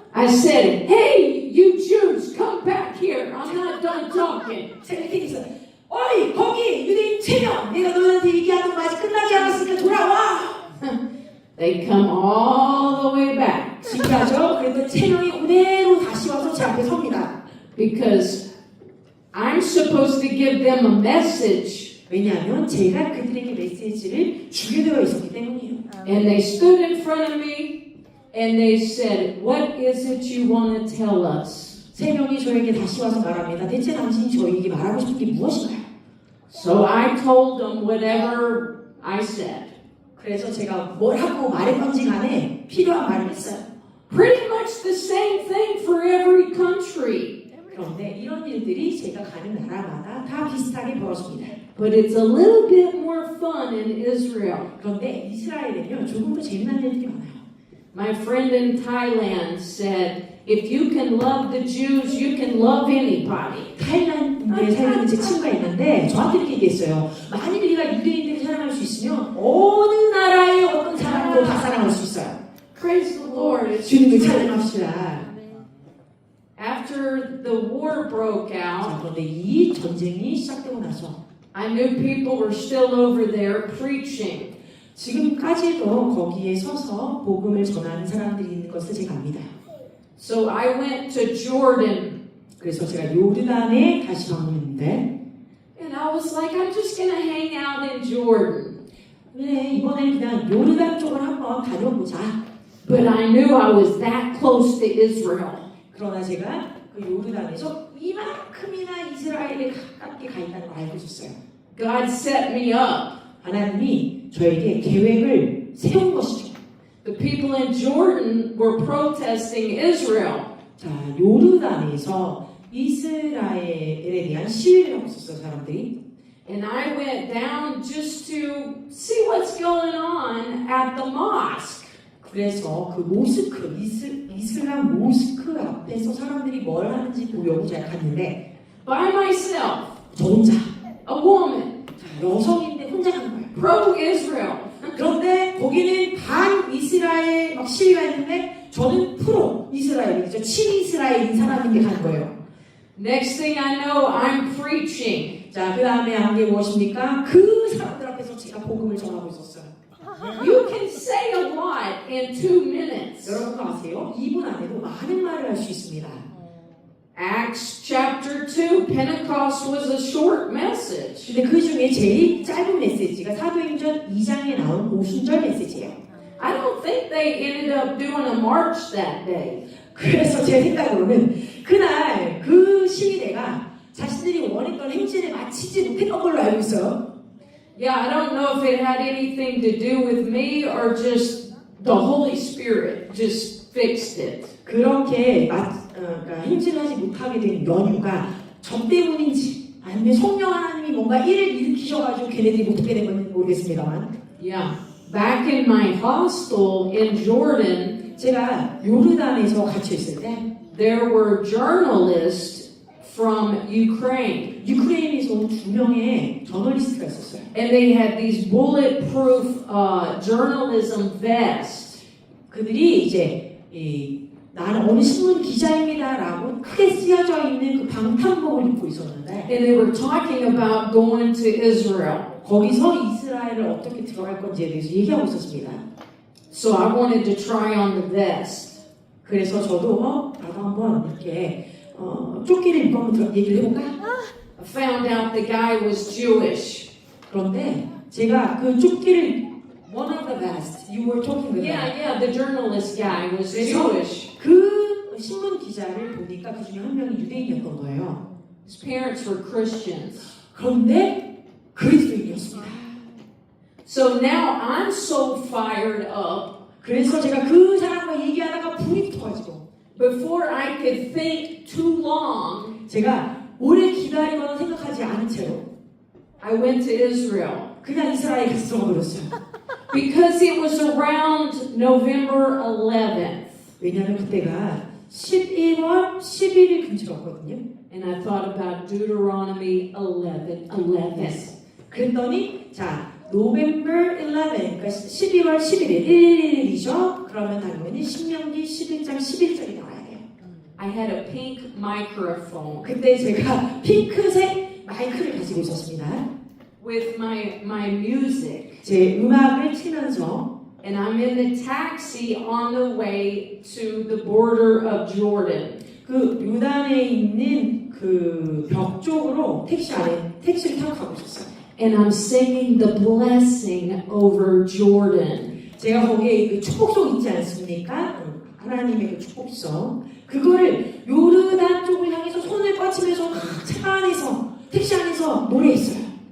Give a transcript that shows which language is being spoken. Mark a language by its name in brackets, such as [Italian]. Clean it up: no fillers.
[English] I said, "Hey, you Jews, come back here. I'm not done talking." [Korean] 제가 이렇게 했어요. 어이, 거기 유대인 3명, 내가 너희한테 얘기하던 거 아직 끝나지 않았으니까 돌아와. [English] They come all the way back [Korean] 신기하죠? 그래도 3명이 그대로 다시 와서 제 앞에 섭니다. [English] because I'm supposed to give them a message. [Korean] 왜냐하면 제가 그들에게 메시지를 주게 되어 있었기 때문이에요. [English] And they stood in front of me and they said, "What is it you want to tell us?" [Korean] 3명이 저에게 다시 와서 말합니다. 대체 당신이 저에게 말하고 싶은 게 무엇인가요? [English] So I told them whatever I said. [Korean] 그래서 제가 뭘 하고 말했던지 간에 필요한 말을 했어요. [English] Pretty much the same thing for every country. [Korean] 그런데 이런 일들이 제가 가는 나라마다 다 비슷하게 벌어집니다. [English] But it's a little bit more fun in Israel. [Korean] 그런데 이스라엘에는요, 조금 더 재미난 일들이 많아요. [English] My friend in Thailand said, "If you can love the Jews, you can love anybody." [Korean] 타일란드에 살고 있는 제 친구가 있는데 저한테 이렇게 얘기했어요. 만일 우리가 유대인들을 사랑할 수 있으면 어느 나라의 어떤 사람도 다 사랑할 수 있어요. [English] Praise the Lord. It's [Korean] 주님을 [English] true. [Korean] 찬양합시다. [English] After the war broke [Korean] 자, [English] out, [Korean] 그런데 이 전쟁이 시작되고 나서 [English] I knew people were still over there preaching. [Korean] 지금까지도 거기에 서서 복음을 전하는 사람들이 있는 것을 제가 압니다. [English] So I went to Jordan. [Korean] 그래서 제가 요르단에 다시 방문했는데 [English] And I was like, I'm just going to hang out in Jordan. [Korean] 네, 이번엔 그냥 요르단 쪽을 한번 다녀보자. [English] But I knew I was that close to Israel. [Korean] 그러나 제가 그 요르단에서 이만큼이나 이스라엘에 가깝게 가 있다는 걸 알고 있었어요. [English] God set me up. [Korean] 하나님이 저에게 계획을 세운 것이죠. [English] The people in Jordan were protesting Israel. [Korean] 자, 요르단에서 이스라엘에 대한 시위를 하고 있었어요, 사람들이. [English] And I went down just to see what's going on at the mosque. [Korean] 그래서 그 모스크, 이슬람 모스크 앞에서 사람들이 뭘 하는지 보려고 제가 갔는데 [English] By myself, [Korean] 저 혼자, [English] a woman, [Korean] 여성인데 혼자 간 거예요. [English] pro-Israel. [Korean] 그런데 거기는 반 이스라엘 막 시위가 있는데 저는 프로 이스라엘이죠. 친이스라엘인 사람인데 간 거예요. [English] Next thing I know, I'm preaching. [Korean] 자, 그 다음에 한 게 무엇입니까? 그 사람들 앞에서 제가 복음을 전하고 있었어요. [English] You can say a lot in 2 minutes. [Korean] 여러분 아세요? 2분 안에도 많은 말을 할 수 있습니다. [English] Acts chapter 2, Pentecost was a short message. [Korean] 근데 그 중에 제일 짧은 메시지가 사도행전 2장에 나온 오순절 메시지예요. [English] I don't think they ended up doing a march that day. [Korean] 그래서 제 생각으로는 그날 그 시위대가 자신들이 원했던 행진을 마치지 못했던 걸로 알고 있어요. [English] Yeah, I don't know if it had anything to do with me or just the Holy Spirit just fixed it. [Korean] 그렇게 그러니까 행진을 하지 못하게 된 연유가 저 때문인지 아니면 성령 하나님이 뭔가 일을 일으키셔가지고 걔네들이 못하게 된 건지 모르겠습니다만 [English] Yeah. Back in my hostel in Jordan, [Korean] 제가 요르단에서 갇혀 있을 때 [English] there were journalists from Ukraine. [Korean] 유크레인에서 온 2명의 저널리스트가 있었어요. [English] And they had these bulletproof journalism vests. [Korean] 그들이 이제 나는 어느 신문 기자입니다라고 크게 쓰여져 있는 그 방탄복을 입고 있었는데 [English] And they were talking about going to Israel. [Korean] 거기서 이스라엘을 어떻게 들어갈 건지에 대해서 얘기하고 있었습니다. [English] So I wanted to try on the vest. [Korean] 그래서 저도 나도 한번 이렇게 조끼를 입고 한번 얘기를 해볼까? [English] I found out the guy was Jewish. [Korean] 그런데 제가 그 조끼를 [English] one of the vest you were talking about Yeah, the journalist guy was [Korean] 그래서 [English] Jewish. [Korean] 그 신문 기자를 보니까 그 중에 한 명이 유대인이었던 거예요. [English] His parents were Christians. [Korean] 그런데 그리스도인이었습니다. [English] So now I'm so fired up. [Korean] 그래서 제가 그 사람과 얘기하다가 불이 붙어가지고 [English] Before I could think too long, [Korean] 제가 오래 기다리거나 생각하지 않은 채로 [English] I went to Israel. [Korean] 그냥 이스라엘에 가서 들어버렸어요. [English] Because it was around November 11th. [Korean] 왜냐하면 그때가 11월 11일 근처였거든요. [English] And I thought about Deuteronomy 11:11. [Korean] 그랬더니 자 노벰버 11, 그러니까 12월 11일 1일이죠. 그러면 당연히 신명기 11장 11절이 나와야 돼요. [English] I had a pink microphone [Korean] 그때 제가 핑크색 마이크를 가지고 있었습니다. [English] with my music. [Korean] 제 음악을 치면서 [English] And I'm in the taxi on the way to the border of Jordan. [Korean] 그 요단에 있는 그 벽 쪽으로 택시를 타고 가고 있었어요. [English] And I'm singing the blessing over Jordan. [Korean] 제가 거기에 그 축복송 있지 않습니까? 하나님의 그 축복송 그거를 요르단 쪽을 향해서 손을 뻗치면서 차 안에서 택시 안에서 노래했어요.